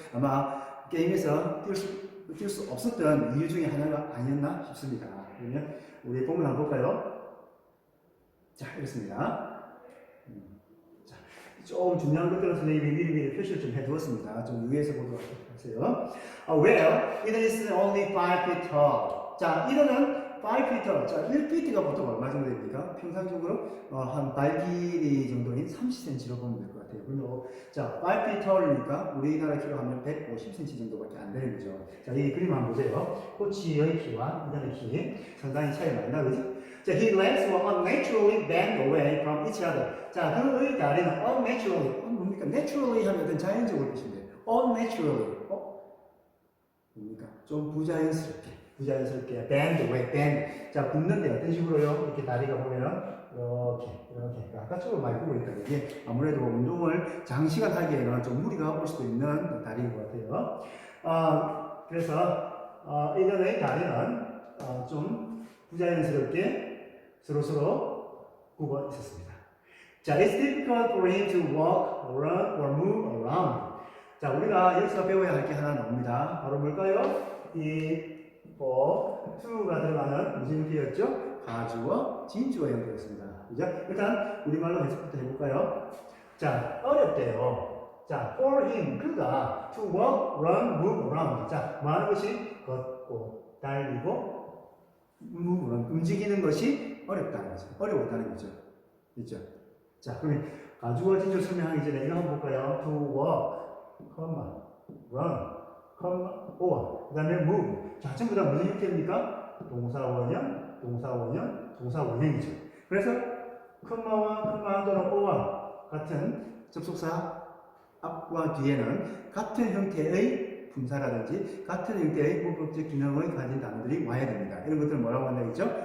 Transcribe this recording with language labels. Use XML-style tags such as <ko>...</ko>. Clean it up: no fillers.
<ko>아마 게임에서 뛸 수 없었던 이유 중에 하나가 아니었나 싶습니다. 그러면 우리 본문 한번 볼까요? 자, 이렇습니다. 자, 좀 중요한 것들은 선생님이 미리미리 표시를 좀 해두었습니다. 좀 유의해서 보도록 하세요.</ko> <en>Well, it is only 5 feet tall.</en> <ko>자, 이거는</ko> <en>5 feet tall.</en> <ko>자, 1feet가 보통 얼마 정도 됩니까? 평상적으로 한 발 길이 정도인 30cm로 보면 될 것 같아요. 그리고 자,</ko> <en>5 feet tall</en> <ko>이니까 우리나라 키로 하면 150cm 정도밖에 안 되는 거죠. 자, 이 그림 한번 보세요. 코치의 키와 이단의 키 상당히 차이가 많이 나죠?</ko> <en>자, his legs were unnaturally bent away from each other.</en> <ko>자, 그의 다리는 unnaturally, 뭡니까? naturally 하면 어떤 자연적으로 보시면 돼요. unnaturally, 뭡니까? 좀 부자연스럽게</ko> <en>bend away, bend.</en> <ko>자, 굽는데 어떤 식으로요? 이렇게 다리가 보면 이렇게 바깥쪽으로 많이 굽고 있다. 이게 아무래도 운동을 장시간 하기에는 좀 무리가 올 수도 있는 다리인 것 같아요. 그래서 이들의 다리는 좀 부자연스럽게 서로서로 굽어 있었습니다.</ko> <en>자, it's difficult for him to walk, run, or move around.</en> <ko>자, 우리가 여기서 배워야 할 게 하나 나옵니다. 바로 뭘까요? to가 들어가는 무슨 형태였죠? 가주어, 진주어 형태였습니다. 그죠? 일단 우리말로 해석부터 해볼까요? 자, 어렵대요. 자,</ko> <en>for him,</en> <ko>그가</ko> <en>to walk, run, move around.</en> <ko>자, 뭐 하는 것이 걷고, 달리고, 움직이는 것이 어렵다는 거죠. 어려웠다는 거죠. 있죠? 자, 그러면 가주어 진주 설명하기 전에 이거 한번 볼까요?</ko> <en>to walk, run, or,</en> <ko>그 다음에</ko> <en>move.</en> <ko>자, 전부 다 무슨 형태입니까? 동사원형, 동사원형이죠. 그래서 컴마와 또는 or와 같은 접속사 앞과 뒤에는 같은 형태의 분사라든지 같은 형태의 문법적 기능을 가진 단어들이 와야 됩니다. 이런 것들을 뭐라고 한다고 했죠?</ko>